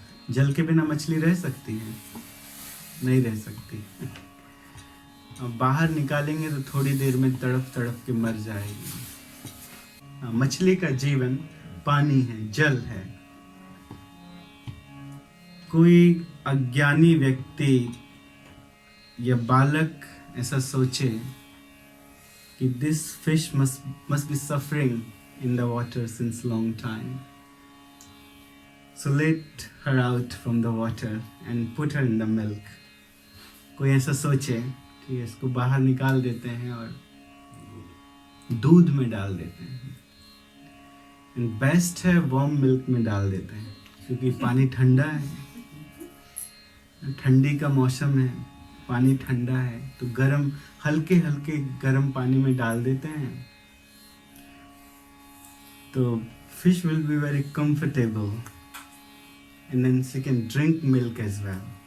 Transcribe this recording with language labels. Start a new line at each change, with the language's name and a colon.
Hindi: जल के बिना मछली रह सकती है? नहीं रह सकती। अब बाहर निकालेंगे तो थोड़ी देर में तड़प तड़प के मर जाएगी। मछली का जीवन पानी है, जल है। कोई अज्ञानी व्यक्ति या बालक ऐसा सोचे कि
English: This fish must be suffering in the water since long time, so let her out from the water and put her in the milk.
Hindi: कोई ऐसा सोचे कि इसको बाहर निकाल देते हैं और दूध में डाल देते हैं।
English: and best
Hindi: है
English: warm milk
Hindi: में डाल देते हैं, क्योंकि पानी ठंडा है, ठंडी का मौसम है, पानी ठंडा है, तो गरम हल्के हल्के गरम पानी में डाल देते हैं तो
English: Fish will be very comfortable and then she can drink milk as well.